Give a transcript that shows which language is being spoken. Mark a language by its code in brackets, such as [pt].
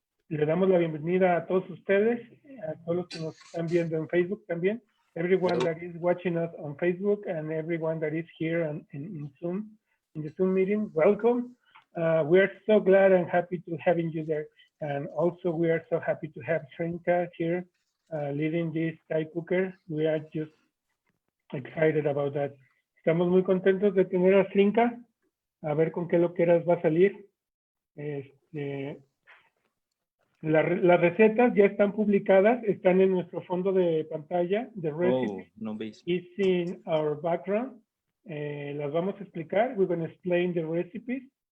[es] Le damos la bienvenida a todos ustedes, a todos los que nos están viendo en Facebook también. [en] Everyone that is watching us on Facebook and everyone that is here in Zoom, in the Zoom meeting, welcome. We are so glad and happy to having you there. And also we are so happy to have Zrinka here leading this TypeCooker. We are just excited about that. [es] Estamos muy contentos de tener a Zrinka. A ver con qué loqueras va a salir. Las recetas ya están publicadas, están en nuestro fondo de pantalla. [en] The recipe is in our background. [es] Las vamos a explicar. [en] We're going to explain the recipes.